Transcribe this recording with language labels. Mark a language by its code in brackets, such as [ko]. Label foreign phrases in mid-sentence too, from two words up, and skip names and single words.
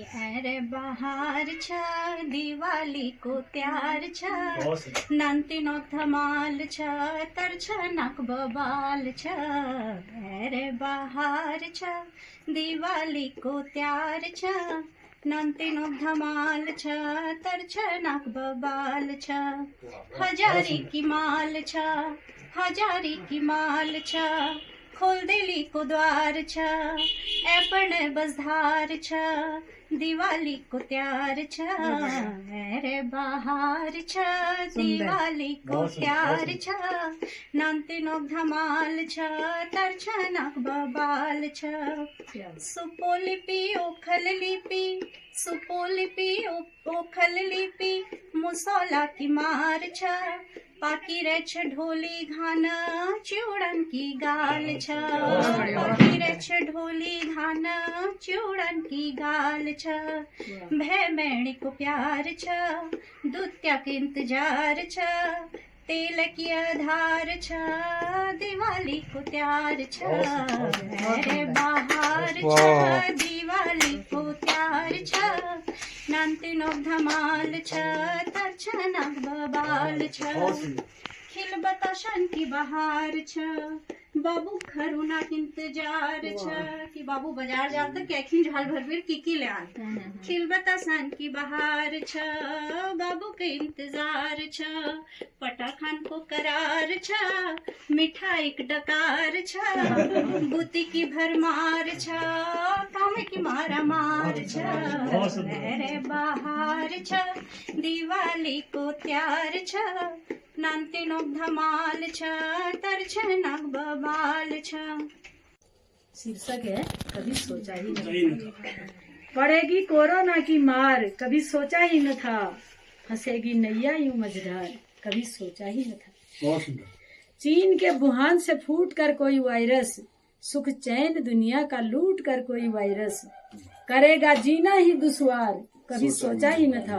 [kfy] अरे बहार छ दिवाली को त्यार छ नान्तिनो धमाल छ तर्छ नाक बबाल छ। अरे बहार छ दिवाली को त्यार छ नान्तिनो धमाल छ तर्छ नाक बबाल छ। हजारी की माल छ हजारी की माल छ खोल दिली को द्वार छ ऐपण बजधार छ दिवाली को त्यार छ। अरे बहार छ दिवाली को त्यार छ नान्तिनो धमाल छ तर्छ नाक बबाल छ। सुपोलिपि ओखल लिपि सुपोलिपि ओखल लिपि मुसौला की मार छ पाकी रेछ ढोली घान चूड़न की गाल छ। पाकी रेछ ढोली घान चूड़न की गाल छ। भय मैणी को प्यार छ दूत्या के इंतजार छ तेल की आधार छ दिवाली को त्यार छ। अरे बहार छ दिवाली को त्यार छ नान्तिनो धमाल छ तर्छ नाक बबाल छ। खिल बताशन की बहार छ बाबू खरुना इंतजार छ कि बाबू बाजार जात कैखी झाल भर की ले आन। खिल बताशन की बहार छ बाबू के इंतजार छ पटा खान को करार छ मिठाई एक डकार छ बुती की भरमार छ काम की मारा मार छ। अरे बहार छ दिवाली को त्यार छ नान्तिनो धमाल छ तर्छ नाक बबाल छ। [hi] शीर्षक है कभी सोचा ही नहीं था। पड़ेगी कोरोना की मार कभी सोचा ही न था फंसेगी नैया यूं मझधार कभी सोचा ही न था। चीन के वुहान से फूट कर कोई वायरस सुख चैन दुनिया का लूट कर कोई वायरस करेगा जीना ही दुश्वार कभी सोचा ही न था।